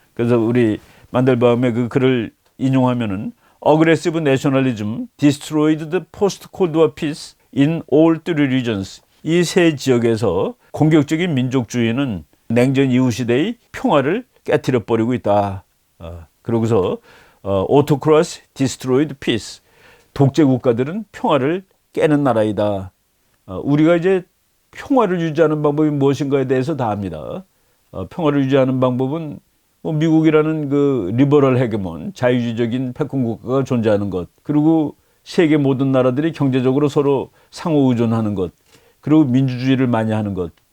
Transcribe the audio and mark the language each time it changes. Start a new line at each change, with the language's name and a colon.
Korean: 그래서 우리 만델바움의 그 글을 인용하면은
English: Aggressive nationalism destroyed the post-Cold War peace in all three regions.
Korean: 이 세 지역에서 공격적인 민족주의는 냉전 이후 시대의 평화를 깨뜨려 버리고 있다. 그러고서
English: autocracy destroyed peace.
Korean: 독재 국가들은 평화를 깨는 나라이다. 우리가 이제 평화를 유지하는 방법이 무엇인가에 대해서 다 압니다. 평화를 유지하는 방법은 뭐 미국이라는 그 리버럴 헤게몬, 자유주의적인 패권 국가가 존재하는 것, 그리고 세계 모든 나라들이 경제적으로 서로 상호 의존하는 것, 그리고 민주주의를 많이 하는 것.